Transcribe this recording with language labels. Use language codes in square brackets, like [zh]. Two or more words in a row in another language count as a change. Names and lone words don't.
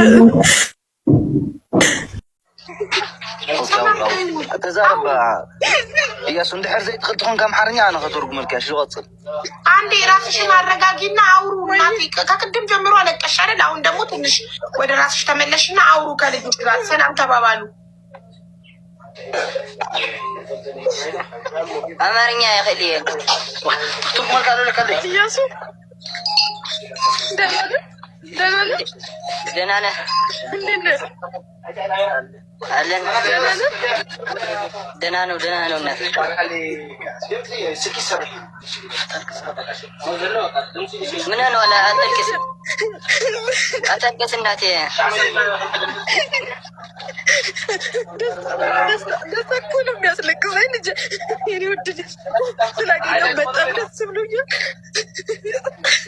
[ti] ተዛረባ እያሱ እንድሕር ዘይትኽእል ከም ሓርኛ ኣነ ከተርጉመልካ ይቕፅል። [am] አንዴ ራስሽን አረጋጊና አውሩ እናቴ። ከቅድም ጀምሮ አለቀሽ አይደል? አሁን ደግሞ ትንሽ ወደ ራስሽ ተመለሽና አውሩ ከልጆች ጋር ሰላም ተባባሉ። [ti] አማርኛ ይኽእል እየ ትርጉመልካ ኣለካ እያሱ [am] ደህና ነህ? አለን ደህና ነው እናት። ምን ነው አለ አታልቅስ እናቴ። ደስታ እኮ ነው የሚያስለቅሰኝ ልጄ። የኔ ውድ ልጅ ስላገኘሁ በጣም ደስ ብሎኛል።